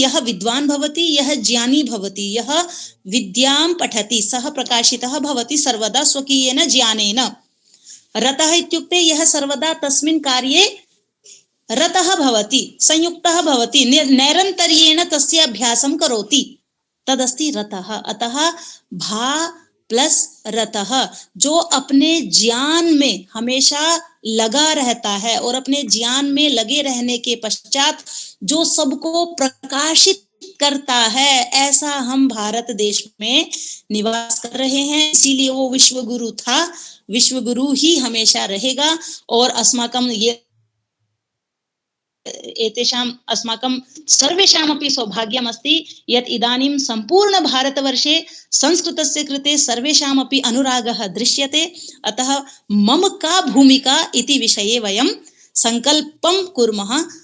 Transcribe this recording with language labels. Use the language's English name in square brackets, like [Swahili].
[Sanskrit] यः विद्वान् भवति, यः ज्ञानी भवति, यः विद्यां पठति, सः प्रकाशितः भवति सर्वदा स्वकीयेन ज्ञानेन। रतः इत्युक्ते यः सर्वदा तस्मिन् कार्ये रतः भवति, संयुक्तः भवति, निरन्तर्येण तस्य अभ्यासं करोति, तदस्ति रतः। अतः भा प्लस रतः, [Hindi] जो अपने ज्ञान में हमेशा लगा रहता है और अपने ज्ञान में लगे रहने के पश्चात जो सबको प्रकाशित करता है, ऐसा हम भारत देश में निवास कर रहे हैं। इसीलिए वो विश्वगुरु था, विश्वगुरु ही हमेशा रहेगा। [Sanskrit] और अस्माकं ये एतेषाम् अस्माकं सर्वेषामपि सौभाग्यम् अस्ति यत् इदानीं सम्पूर्ण भारतवर्षे संस्कृतस्य कृते सर्वेषामपि अनुरागः दृश्यते। अतः मम का भूमिका इति विषये वयं संकल्पं कुर्मः।